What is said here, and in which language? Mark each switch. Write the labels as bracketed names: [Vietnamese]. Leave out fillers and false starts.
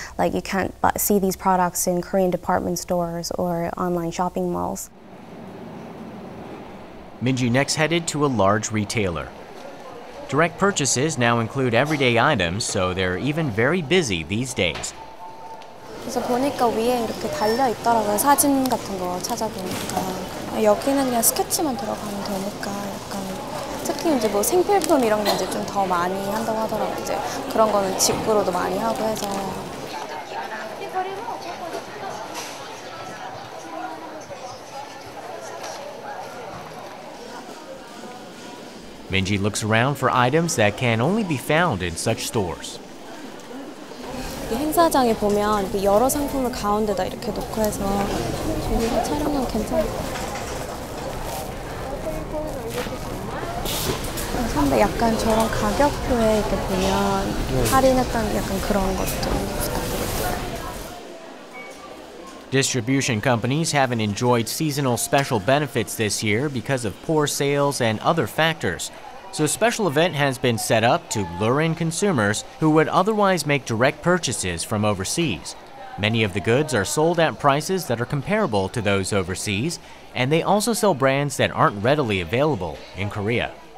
[English] Like you can't see these products in Korean department stores or online shopping malls. Minji next headed to a large retailer. Direct purchases now include everyday items, so they're even very busy these days. [Korean] 그래서 보니까 위에 이렇게 달려 있더라고요. 사진 같은 거 찾아보니까. 여기는 그냥 스케치만 들어가면 되니까 약간 특히 이제 뭐 생필품 이런 게 이제 좀 더 많이 한다고 하더라고요. 이제 그런 거는 직구로도 많이 하고 해서. [English] Minji looks around for items that can only be found in such stores. [Korean] 행사장에 보면 이렇게 여러 상품을 가운데다 이렇게 놓고 해서 저기가 촬영은 괜찮을 것 같아요. 선배 약간 저런 가격표에 이렇게 보면 할인했던 약간 그런 것 좀 부탁드릴게요. [English] Distribution companies haven't enjoyed seasonal special benefits this year because of poor sales and other factors. So a special event has been set up to lure in consumers who would otherwise make direct purchases from overseas. Many of the goods are sold at prices that are comparable to those overseas, and they also sell brands that aren't readily available in Korea.